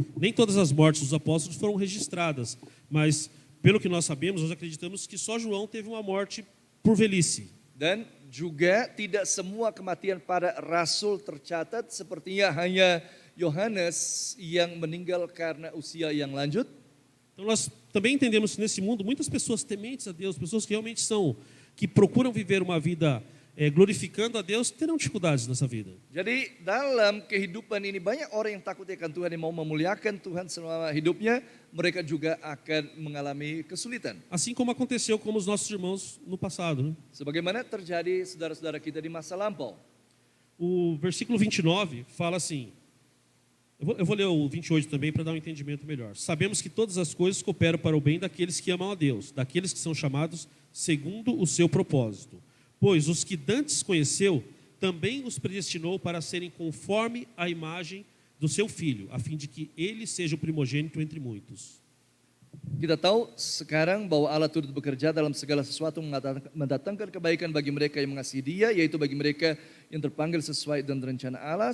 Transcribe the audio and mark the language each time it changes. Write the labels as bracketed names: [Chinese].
[Portuguese] Nem todas as mortes dos apóstolos foram registradas, mas pelo que nós sabemos, nós acreditamos que só João teve uma morte por velhice. [Indonesian] Dan juga tidak semua kematian para rasul tercatat, sepertinya hanya Yohanes yang meninggal karena usia yang lanjut. [Portuguese] Então nós também entendemos que nesse mundo muitas pessoas tementes a Deus, pessoas que realmente que procuram viver uma vida glorificando a Deus, terão dificuldades nessa vida. [Indonesian] Jadi dalam kehidupan ini banyak orang yang takut akan Tuhan, yang mau memuliakan Tuhan selama hidupnya, mereka juga akan mengalami kesulitan. [Portuguese] Assim como aconteceu com os nossos irmãos no passado, né? [Indonesian] Sebagaimana terjadi saudara-saudara kita di masa lampau. [Portuguese] O versículo 29 fala assim, eu vou ler o 28 também para dar um entendimento melhor. Sabemos que todas as coisas cooperam para o bem daqueles que amam a Deus, daqueles que são chamados segundo o seu propósito. Pois os que dantes conheceu, também os predestinou para serem conforme a imagem do seu Filho, a fim de que ele seja o primogênito entre muitos. [Indonesian] Kita tahu sekarang bahwa Allah turut bekerja dalam segala sesuatu mendatangkan kebaikan bagi mereka yang mengasihi Dia, yaitu bagi mereka yang terpanggil sesuai dengan rencana Allah.